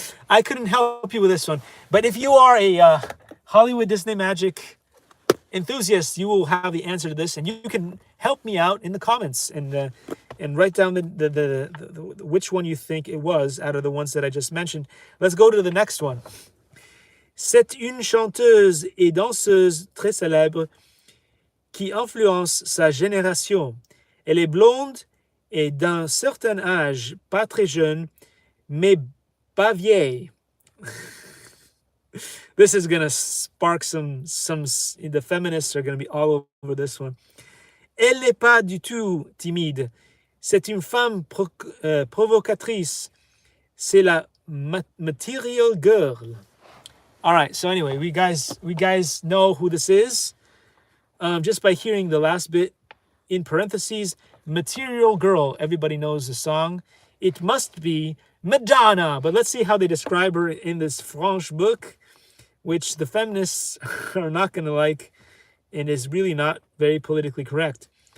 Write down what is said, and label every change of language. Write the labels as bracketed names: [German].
[English] I couldn't help you with this one. But if you are a Hollywood Disney Magic enthusiast, you will have the answer to this, and you can help me out in the comments and write down the which one you think it was out of the ones that I just mentioned. Let's go to the next one. [French] C'est une chanteuse et danseuse très célèbre qui influence sa génération. Elle est blonde et d'un certain âge, pas très jeune, mais pas vieille. [English] This is gonna spark some. The feminists are gonna be all over this one. [French] Elle n'est pas du tout timide. C'est une femme provocatrice. C'est la [English] material girl. All right. So anyway, we guys know who this is, just by hearing the last bit in parentheses. Material girl. Everybody knows the song. It must be Madonna. But let's see how they describe her in this French book, which the feminists are not going to like and is really not very politically correct.